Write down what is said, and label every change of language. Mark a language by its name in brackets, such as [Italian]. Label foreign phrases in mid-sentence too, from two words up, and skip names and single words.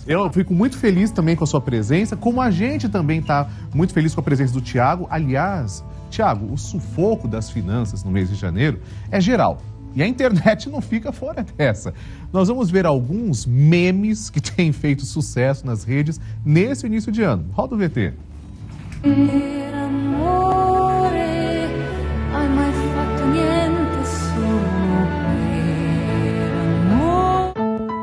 [Portuguese] Eu fico muito feliz também com a sua presença, como a gente também está muito feliz com a presença do Tiago. Aliás, Tiago, o sufoco das finanças no mês de janeiro é geral. E a internet não fica fora dessa. Nós vamos ver alguns memes que têm feito sucesso nas redes nesse início de ano. Roda o VT. [Italian] Per amore hai mai fatto niente solo per amore.